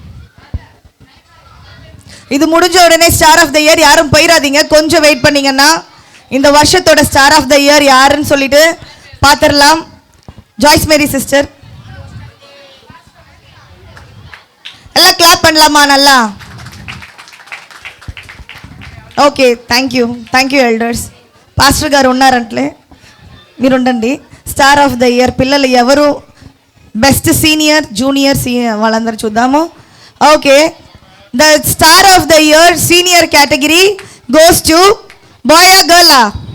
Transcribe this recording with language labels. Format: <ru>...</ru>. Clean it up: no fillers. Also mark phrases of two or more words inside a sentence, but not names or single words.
<ta>இது முடிஞ்ச உடனே</ta> <en>star of the year</en> <ta>யாரும் போயிடாதீங்க, கொஞ்சம் வெயிட் பண்ணீங்கன்னா இந்த வருஷத்தோட</ta> <en>star of the year</en> <ta>யாருன்னு சொல்லிட்டு பார்த்துடலாம். ஜாய்ஸ் மேரி சிஸ்டர் எல்லாம் கிளாப் பண்ணலாமா?</ta> <en>நல்லா okay thank you elders.</en> <te>పాస్టర్ గారు ఉన్నారంటలే, మీరు ఉండండి.</te> <en>star of the year</en> <te>పిల్లలు ఎవరు?</te> <en>best senior, junior,</en> <te>వాళ్ళందరూ చూద్దాము.</te> <en>okay, the star of the year senior category goes to boya girla?</en>